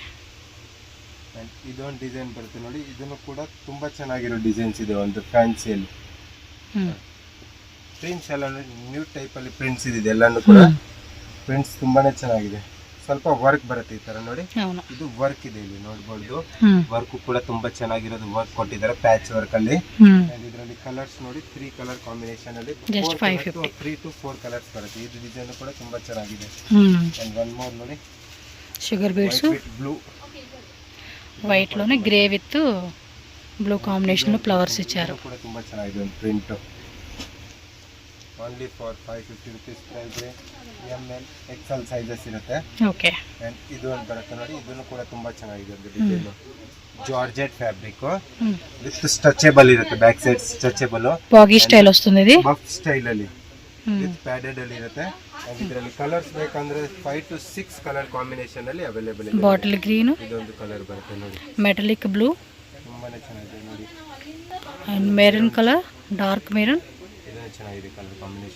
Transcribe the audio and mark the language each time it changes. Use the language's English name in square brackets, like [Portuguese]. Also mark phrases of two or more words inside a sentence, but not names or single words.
[Kannada] ಅಂಡ್ ಇದೊಂದು ಡಿಸೈನ್ ಬರುತ್ತೆ ನೋಡಿ ಇದನ್ನು ಕೂಡ ತುಂಬಾ ಚೆನ್ನಾಗಿರೋ ಡಿಸೈನ್ಸ್ ಇದೆ ಒಂದು ಫ್ಯಾನ್ಸಿಯಲ್ಲಿ ಪ್ರಿಂಟ್ಸ್ ಎಲ್ಲ [English] new type [Kannada] ಅಲ್ಲಿ ಪ್ರಿಂಟ್ಸ್ ಇದೆ ಎಲ್ಲಾನು ಕೂಡ ಪ್ರಿಂಟ್ಸ್ ತುಂಬಾನೇ ಚೆನ್ನಾಗಿದೆ ಸ್ವಲ್ಪ ವರ್ಕ್ ಬರುತ್ತೆ ಈ ತರ ನೋಡಿ ಇದು ವರ್ಕ್ ಇದೆ ಇಲ್ಲಿ ನೋಡಬಹುದು ವರ್ಕ್ ಕೂಡ ತುಂಬಾ ಚೆನ್ನಾಗಿರೋದು ವರ್ಕ್ ಕೊಟ್ಟಿದ್ದಾರೆ [English] patch work [Kannada] ಅಲ್ಲಿ ಇದರಲ್ಲಿ ಕಲರ್ಸ್ ನೋಡಿ [English] 3 colour combination [Kannada] ಅಲ್ಲಿ [English] 3 to 4 colours [Kannada] ಬರುತ್ತೆ ಇದು ಡಿಸೈನ್ ಕೂಡ ತುಂಬಾ ಚೆನ್ನಾಗಿದೆ [English] and one more [Kannada] ನೋಡಿ [English] sugar beads [Kannada] ಬ್ಲೂ [Telugu] వైట్ లోనే [English] grey with blue combination [Telugu] లో ఫ్లవర్స్ ఇచ్చారు [Kannada] కూడా ತುಂಬಾ ಚೆನ್ನಾಗಿದೆ ಒಂದು ಪ್ರಿಂಟ್ [English] only for 550 rupees price M L XL sizes [Kannada] ಇರುತ್ತೆ ಓಕೆ ಅಂಡ್ ಇದು ಒಂದು ಬರುತ್ತೆ ನೋಡಿ ಇದನ್ನು ಕೂಡ ತುಂಬಾ ಚೆನ್ನಾಗಿದೆ ಒಂದು ಡಿಸೈನ್ [English] georgette fabric with stretchable [Kannada] ಇರುತ್ತೆ [English] back side stretchable baggy style [Telugu] వస్తుంది ఇది [English] puff style [Kannada] ಅಲ್ಲಿ [English] with padded [Kannada] ಅಲ್ಲಿ ಇರುತ್ತೆ ಅಂಡ್ ಇದರಲ್ಲಿ ಕಲರ್ಸ್ ಬೇಕಂದ್ರೆ [English] 5 to 6 colour combination [Kannada] ಅಲ್ಲಿ ಅವೈಲೇಬಲ್ ಇದೆ [English] bottle green [Kannada] ಇದೊಂದು ಕಲರ್ ಬರುತ್ತೆ ನೋಡಿ [English] metallic blue [Kannada] ತುಂಬಾನೇ ಚೆನ್ನಾಗಿದೆ ನೋಡಿ [English] and maroon colour dark maroon [Kannada] ಇದೊಂದು ಚೆನ್ನಾಗಿದೆ [English] colour combination